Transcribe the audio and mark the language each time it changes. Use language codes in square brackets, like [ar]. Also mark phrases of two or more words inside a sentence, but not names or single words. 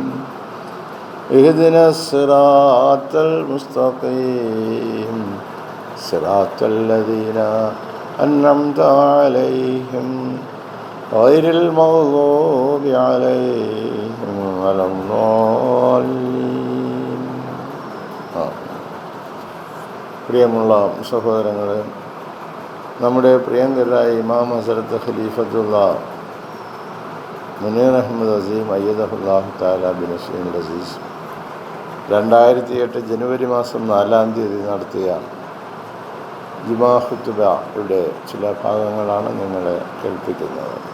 [ar] اهدنا الصراط المستقيم صراط الذين أنعمت عليهم غير المغضوب عليهم ولا الضالين. [ml] പ്രിയമുള്ള സഹോദരങ്ങളെ, നമ്മുടെ പ്രിയങ്കരായ ഇമാം ഹസ്രത്ത് ഖലീഫത്തുള്ള മുനീർ അഹമ്മദ് അസീം [ar] أيده الله تعالى بنصره العزيز [ml] 2008 ജനുവരി മാസം 4-ാം തീയതി നടത്തിയ ജുമാ ഖുതുബയുടെ ചില ഭാഗങ്ങളാണ് നിങ്ങളെ കേൾപ്പിക്കുന്നത്.